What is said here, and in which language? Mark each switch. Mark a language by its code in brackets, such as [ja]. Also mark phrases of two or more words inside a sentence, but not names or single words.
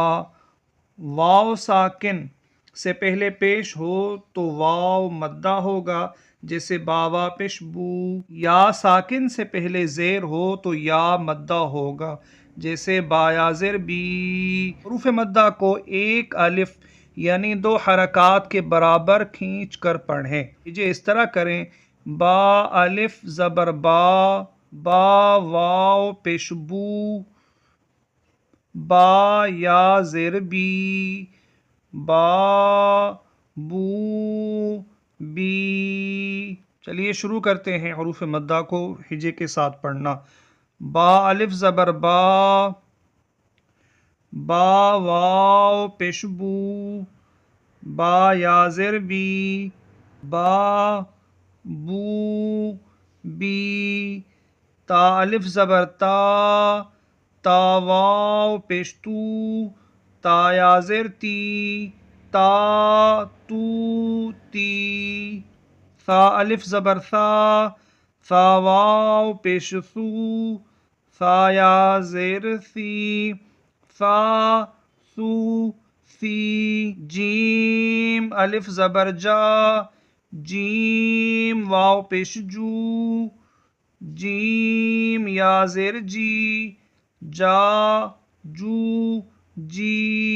[ur] واو ساکن سے پہلے پیش ہو تو واو مدہ ہوگا، جیسے باوا پیش بو۔ یا ساکن سے پہلے زیر ہو تو یا مدہ ہوگا، جیسے بایا زر بی۔ حروف مدہ کو ایک الف یعنی 2 حرکات کے برابر کھینچ کر پڑھیں۔ یہ اس طرح کریں: با الف زبر با، با واو پیش بو، با یا زیر بی، با بو بی۔ چلیے شروع کرتے ہیں حروف مدہ کو ہجے کے ساتھ پڑھنا۔ با الف زبر با، با واو پیش بو، با یا زیر بی، با بو بی۔ تا الف زبر تا، تا واو پیش تو، تا یا زیر تی، تا تو تی۔ ثا الف زبر ثا، ثا واو پیش ثو، ثا یا زیر ثی، ثا ثو ثی۔ جیم الف زبر جا، جیم واو پیش جو، جیم یا زیر جی، جا جو جی۔